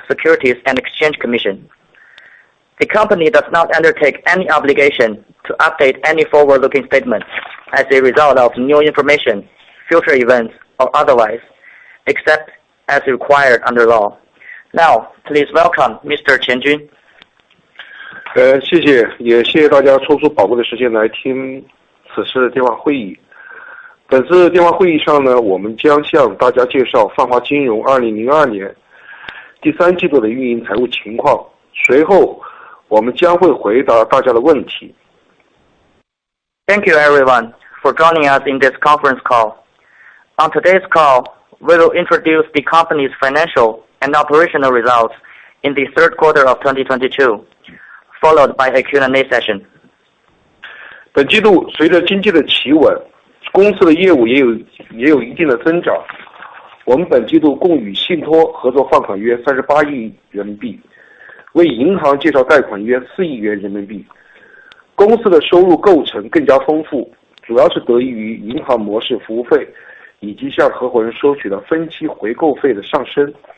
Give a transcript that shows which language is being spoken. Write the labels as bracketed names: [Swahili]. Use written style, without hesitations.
[English] Securities and Exchange Commission. The company does not undertake any obligation to update any forward-looking statement as a result of new information, future events, or otherwise, except as required under law. Now, please welcome Mr. Qian Jun. [Chinese] 谢谢，也谢谢大家抽出宝贵的时间来听此次的电话会议。本次电话会议上呢，我们将向大家介绍泛华金融2002年第三季度的运营财务情况，随后我们将会回答大家的问题。 [English] Thank you everyone for joining us in this conference call. On today's call, we will introduce the company's financial and operational results in the third quarter of 2022, followed by a Q&A session. [Chinese] 本季度随着经济的企稳，公司的业务也有一定的增长。我们本季度共与信托合作放款约38亿人民币，为银行介绍贷款约4亿元人民币。公司的收入构成更加丰富，主要是得益于银行模式服务费以及向合伙人收取的分期回购费的上升。